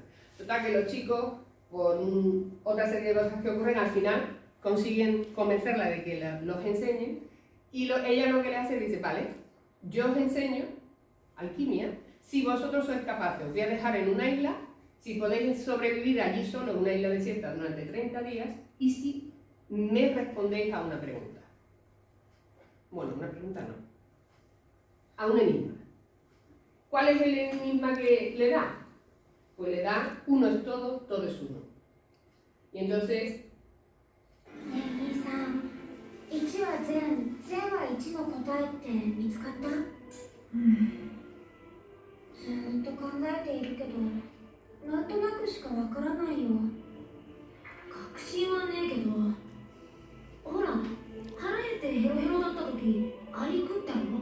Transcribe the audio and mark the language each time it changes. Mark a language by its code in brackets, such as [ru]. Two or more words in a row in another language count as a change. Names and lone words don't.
[es] Total que los chicos, por otra serie de cosas que ocurren, al final consiguen convencerla de que los enseñen y ella lo que le hace es dice, vale, yo os enseño alquimia, si vosotros sois capaces, os voy a dejar en una isla, si podéis sobrevivir allí solo en una isla desierta durante 30 días y si me respondéis a una pregunta. Bueno, una pregunta no. A un enigma. ¿Cuál es el enigma que le da? Pues le da uno es todo, todo es uno. Y entonces... [ja] 1 は善、善は1の答えって見つかった？ずーっと考えているけど、なんとなくしかわからないよ。確信はねえけど、ほら、腹減ってヘロヘロだった時、アリ食ったろ？